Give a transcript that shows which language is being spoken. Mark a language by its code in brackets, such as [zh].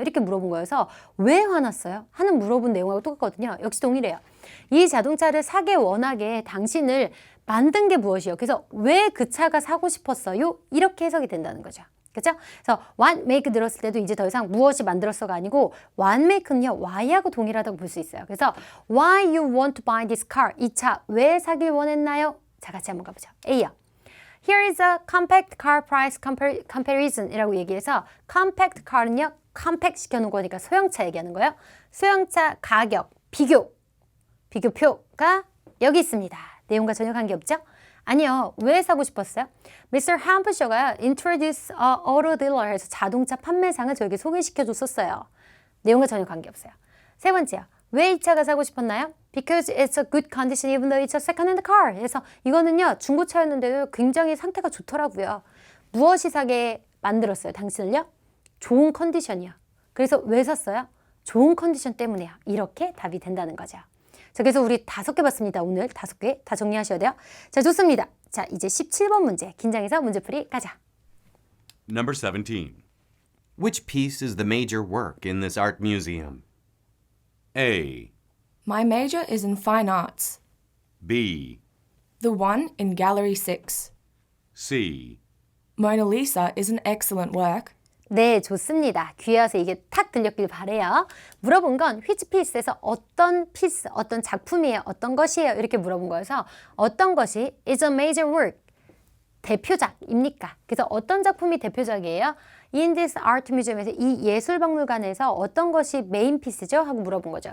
[ko] 이렇게 물어본 거여서 왜 화났어요? 하는 물어본 내용하고 똑같거든요. 역시 동일해요. 이 자동차를 사게 원하게 당신을 만든 게 무엇이에요? 그래서 왜 그 차가 사고 싶었어요? 이렇게 해석이 된다는 거죠. 그렇죠? 그래서 what make 들었을 때도 이제 더 이상 무엇이 만들었어가 아니고 what make는요. why하고 동일하다고 볼 수 있어요. [en] 그래서 why you want to buy this car? [ko] 이 차 왜 사길 원했나요? 자, 같이 한번 가보죠. A요. [en] Here is a compact car price comparison [ko] 이라고 얘기해서 [en] compact car는요. [ko] compact 시켜놓은 거니까 소형차 얘기하는 거예요. 소형차 가격, 비교표가 여기 있습니다. 내용과 전혀 관계없죠? 아니요. 왜 사고 싶었어요? Mr. Hampshire가 [en] introduce a auto dealer [ko] 해서 자동차 판매상을 저에게 소개시켜줬었어요. 내용과 전혀 관계없어요. 세 번째요. 왜 이 차가 사고 싶었나요? [en] Because it's a good condition even though it's a second-hand car. [ko] 그래서 이거는요. 중고차였는데도 굉장히 상태가 좋더라고요. 무엇이 사게 만들었어요? 당신을요? 좋은 컨디션이요. 그래서 왜 샀어요? 좋은 컨디션 때문에요. 이렇게 답이 된다는 거죠. 자, 그래서 우리 5개 봤습니다. 오늘 5개 다 정리하셔야 돼요. 자, 좋습니다. 자, 이제 17번 문제. 긴장해서 문제풀이 가자. [en] Number 17. Which piece is the major work in this art museum? A. My major is in fine arts. B. The one in Gallery 6. C. Mona Lisa is an excellent work. [ko] 네, 좋습니다. 귀에 와서 이게 탁 들렸길 바래요. 물어본 건 which piece에서 어떤 piece, 어떤 작품이에요, 어떤 것이에요 이렇게 물어본 거여서 어떤 것이 is a major work, 대표작입니까? 그래서 어떤 작품이 대표작이에요? [en] In this art museum [ko] 에서 이 예술박물관에서 어떤 것이 메인 피스죠? 하고 물어본 거죠.